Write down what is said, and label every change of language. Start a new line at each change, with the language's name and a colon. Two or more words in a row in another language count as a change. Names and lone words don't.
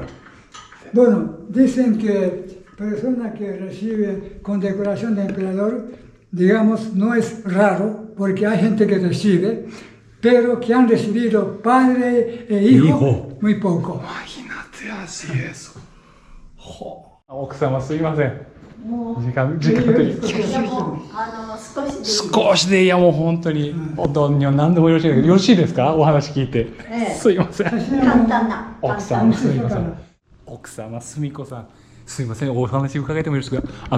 Spanish: Bueno, dicen que persona que recibe condecoración de emperador, digamos, no es raro, porque hay gente que recibe, pero que han recibido padre e hijo. Muy poco. Imagínate así eso.
Japanese: 奥様すいません。時間的に。少しでいやもう本当に何でもよろしいですけどよろしいですかお話聞いて。すいません。簡単な。奥様すいません。奥様すみこさんすいませんお話伺えてもよろしいですか。